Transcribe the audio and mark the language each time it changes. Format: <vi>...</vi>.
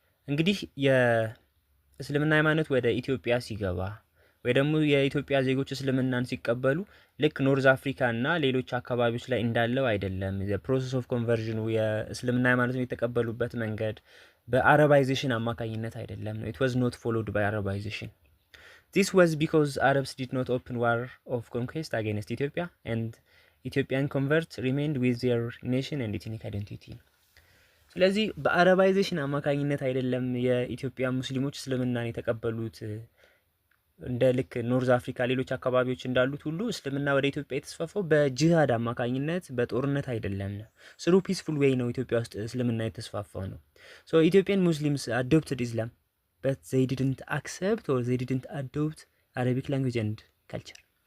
<am>እንግዲህ የእስልምና ሃይማኖት ወደ ኢትዮጵያ ሲገባ ወይ ደግሞ የኢትዮጵያ ዜጎች እስልምናን ሲቀበሉ ልክ ኖርዝ አፍሪካ እና ሌሎች አካባቢዎች ላይ እንዳለው አይደለም። የፕሮሰስ ኦፍ ኮንቨርዥኑ የእስልምና ሃይማኖትን የተቀበሉበት መንገድ በአረባይዜሽን አማካኝነት አይደለም ነው።</am> <en>it was not followed by Arabization. This was because Arabs did not open war of conquest against Ethiopia and Ethiopian converts remained with their nation and ethnic identity.</en> <am>ስለዚህ በአረባይዜሽን አማካኝነት አይደለም የኢትዮጵያ ሙስሊሞች እስልምናን የተቀበሉት። እንደ ልክ ኖርዝ አፍሪካ ሌሎች አካባቢዎች እንዳሉት ሁሉ እስልምና ወደ ኢትዮጵያ የተስፋፋው በጂሃድ አማካኝነት በጦርነት አይደለም ነው።</am> <en>ስሩ ፒስፉል ዌይ</en> <am>ነው ኢትዮጵያ ውስጥ እስልምና የተስፋፋው ነው።</am> <en>ሶ ኢትዮጵያን ሙስሊምስ አዶፕትድ ኢስላም but they didn't accept or they didn't adopt Arabic language and culture.</en>